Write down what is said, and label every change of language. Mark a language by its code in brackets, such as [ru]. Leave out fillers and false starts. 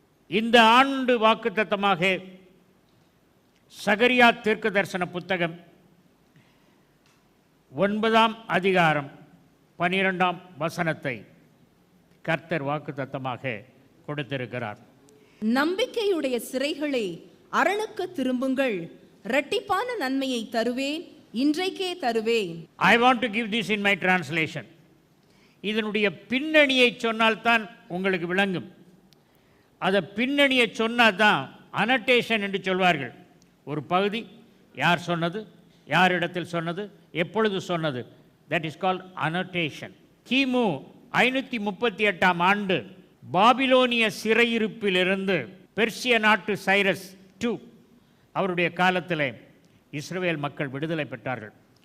[ta] இந்த ஆண்டு வாக்குத்தத்தமாக சகரியா தீர்க்க தரிசன புத்தகம் 9ஆம் அதிகாரம் 12ஆம் வசனத்தை கர்த்தர் வாக்குத்தத்தமாக கொடுத்திருக்கிறார். நம்பிக்கையுடைய சிறைகளே, அரணுக்கு திரும்புங்கள், இரட்டிப்பான நன்மையை தருவேன், இன்றைக்கே தருவேன். [en] I want to give this in my translation. [ta] இதனுடைய பின்னணியை சொன்னால்தான் உங்களுக்கு விளங்கும். அதை பின்னணியை சொன்னால் தான் அனட்டேஷன் என்று சொல்வார்கள். ஒரு பகுதி யார் சொன்னது, யாரிடத்தில் சொன்னது, எப்பொழுது சொன்னது, [en] that is called annotation. [ta] கிமு 538ஆம் ஆண்டு பாபிலோனிய சிறையிருப்பிலிருந்து பெர்சிய நாட்டு சைரஸ் II அவருடைய காலத்தில் இஸ்ரவேல் மக்கள் விடுதலை பெற்றார்கள்.